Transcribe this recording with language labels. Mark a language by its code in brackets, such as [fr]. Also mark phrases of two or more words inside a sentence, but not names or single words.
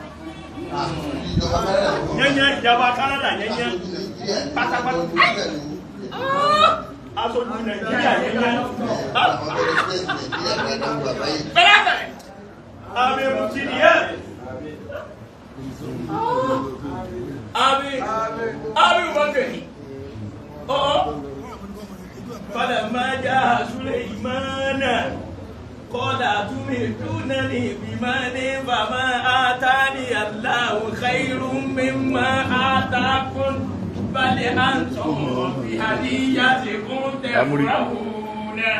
[yo] yẹnyẹn ìjọba Canada yẹnyẹn pátápátá aṣojú Nàìjíríà yẹnyẹn pẹ̀lẹ́pẹ̀lẹ́ àmì mufti nìyẹn àmì wọ́ngẹ̀rì [ar] فلما جاء سليمان قال أتمدونني بمال فما آتاني الله خير مما آتاكم بل أنتم بهديتكم تفرحون.